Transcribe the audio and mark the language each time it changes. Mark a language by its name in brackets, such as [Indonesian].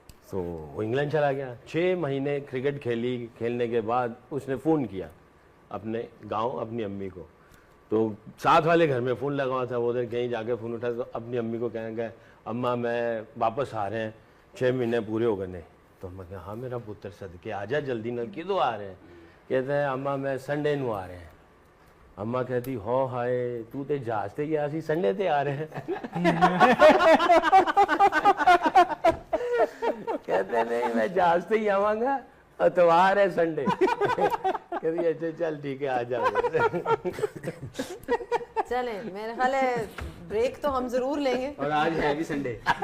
[Urdu] تو وہ انگلینڈ چلا گیا. 6 مہینے کرکٹ کھیلنے کے بعد اس نے فون کیا اپنے گاؤں اپنی امی کو. تو ساتھ والے گھر میں فون لگا ہوا تھا, وہ ادھر کہیں جا کے فون اٹھا تو اپنی امی کو کہیں گے اماں میں واپس آ رہے ہیں, 6 مہینے پورے ہو گئے. تو ہم کہا [Punjabi] ہاں میرا پتر صدقے آ جا جلدی, نہ کدو آ رہے ہیں؟ کہتے ہیں اماں میں سنڈے نو آ رہے ہیں. اماں کہتی ہو ہائے تو تے جہاز تے گیا سی, سنڈے تے آ رہے ہیں. [Urdu] کہتے نہیں [Punjabi] میں جہاز تے ہی آواں گا, اتوار ہے سنڈے. [Urdu] کہتی اچھا چل ٹھیک ہے آ جاؤ. چلیں میرا خیال ہے بریک تو ہم ضرور لیں گے, اور آج ہے بھی سنڈے.